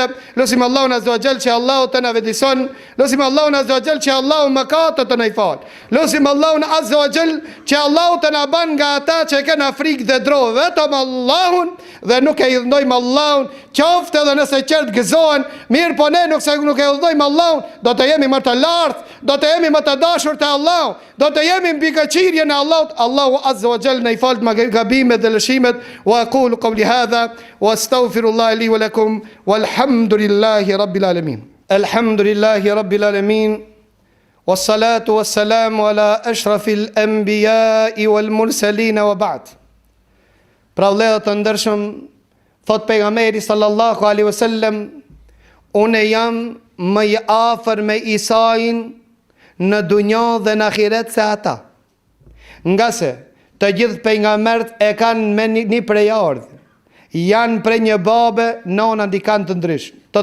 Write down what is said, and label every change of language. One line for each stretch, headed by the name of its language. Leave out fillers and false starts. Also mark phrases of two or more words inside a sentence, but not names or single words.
Albanian: Lusim Allahun
Arabic: عز وجل
Albanian: që Allahu të na vedison, lusim Allahun
Arabic: عز وجل
Albanian: që Allahu mëkatet të na i fal, lusim Allahun
Arabic: عز وجل
Albanian: që Allahu të na ban nga ata që kanë frikë dhe dro vetëm Allahun dhe nuk e idhnojmë Allahun, qoftë edhe nëse qert gëzohen, mirë po ne nuk e idhnojmë Allahun, do të jemi më të lartë, do të jemi më të dashur të Allahu, do të jemi mbi këqirjen e Allahut. Allahu
Arabic: عز وجل
Albanian: na i fal gabimet dhe lëshimet.
Arabic: وأقول قولي هذا وأستغفر الله لي ولكم والحمد لله رب العالمين. الحمد لله رب العالمين والصلاة والسلام على أشرف الأنبياء والمرسلين وبعد.
Albanian: Pra vëllezër të ndershëm, thot pejgamberi
Arabic: صلى الله عليه وسلم,
Albanian: unë jam më i afër me Isain në dunjë dhe në ahiret se ata. Nga se të gjithë pejgamberët e kanë me një prejardhë, janë prej një babe, nona ndikant të ndryshme.